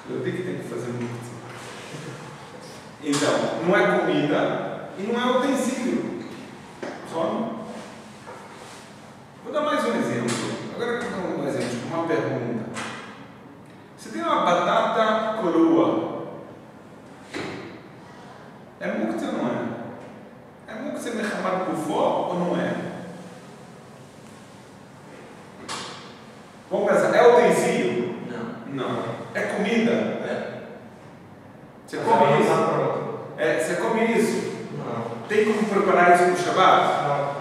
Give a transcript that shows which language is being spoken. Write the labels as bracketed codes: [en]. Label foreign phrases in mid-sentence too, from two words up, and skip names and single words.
[pt] Eu digo que tem que fazer muito. Então, não é comida e não é utensílio. Só. Vou dar mais um exemplo. Agora eu vou dar um exemplo, uma pergunta. Você tem uma batata crua. É muktzah ou não é? É [he] מוקצה מחמת גופו [pt] ou não é? Vamos pensar, é utensílio? Não. É comida? É. Você come isso? Você come isso? Não. Tem como preparar isso no Shabbat?